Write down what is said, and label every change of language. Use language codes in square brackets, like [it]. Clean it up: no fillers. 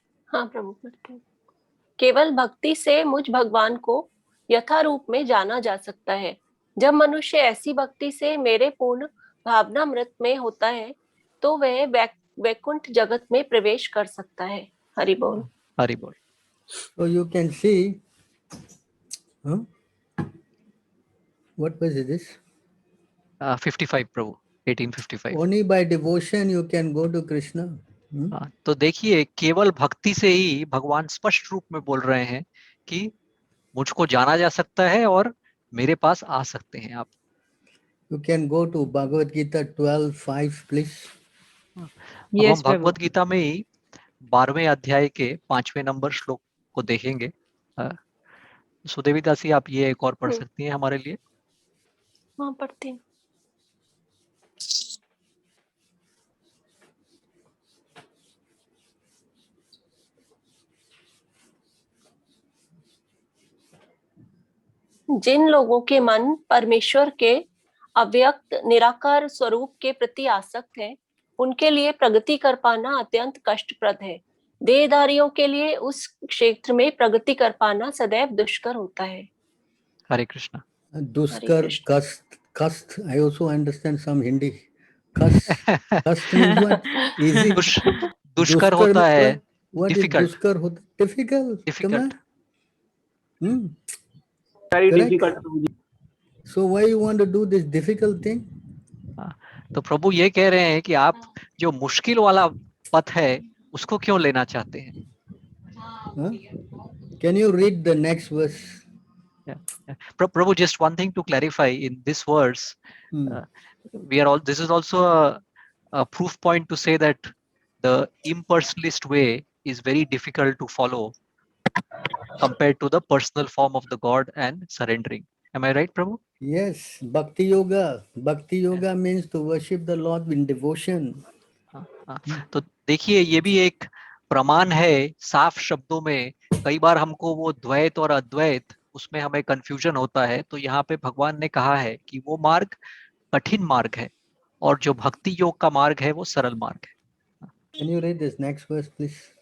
[hi] हाँ प्रभु, पढ़ते हैं। केवल भक्ति से मुझ भगवान को यथारूप में जाना जा सकता है। जब मनुष्य ऐसी भक्ति से मेरे पूर्ण भावनामृत में होता है तो वह वैकुंठ जगत में प्रवेश कर सकता है। हरि बोल। हरि बोल। [en] So you can see, what was it this? [hi] 55 Prabhu, 1855। [en] Only by devotion you can go to Krishna. [hi] तो देखिए, केवल भक्ति से ही भगवान स्पष्ट रूप में बोल रहे हैं कि मुझको जाना जा सकता है और मेरे पास आ सकते हैं आप। [en] You can go to Bhagavad Gita 12:5, please. [hi] अब हम भगवत गीता में ही 12वें अध्याय के 5वें नंबर श्लोक को देखेंगे। सुदेवी दासी, आप ये एक और पढ़ सकती हैं हमारे लिए? हाँ, पढ़ती हूँ। जिन लोगों के मन परमेश्वर के अव्यक्त निराकार स्वरूप के प्रति आसक्त है, उनके लिए प्रगति कर पाना अत्यंत कष्टप्रद है। देहधारियों के लिए उस क्षेत्र में प्रगति कर पाना सदैव दुष्कर होता है। हरे Krishna. Duskar, kast. [en] I also understand some Hindi. Kast means what? Easy. [hi] दुष्कर होता है। [en] What is duskar? Difficult. Difficult. Very difficult. So why you want to do this difficult thing? [hi] तो प्रभु ये कह रहे हैं कि आप जो मुश्किल वाला पथ है उसको क्यों लेना चाहते हैं? [en] Can you read the next verse? Prabhu, just one thing to clarify in this verse, this is also a proof point to say that the impersonalist way is very difficult to follow compared to the personal form of the God and surrendering. Am I right, Prabhu? Yes, Bhakti Yoga. Bhakti Yoga means to worship the Lord in devotion. [hi] तो देखिए, ये भी एक प्रमाण है साफ शब्दों में। कई बार हमको वो द्वैत और अद्वैत, उसमें हमें कंफ्यूजन होता है। तो यहाँ पे भगवान ने कहा है कि वो मार्ग कठिन मार्ग है और जो भक्ति योग का मार्ग है वो सरल मार्ग है। [en] Can you read this next verse, please?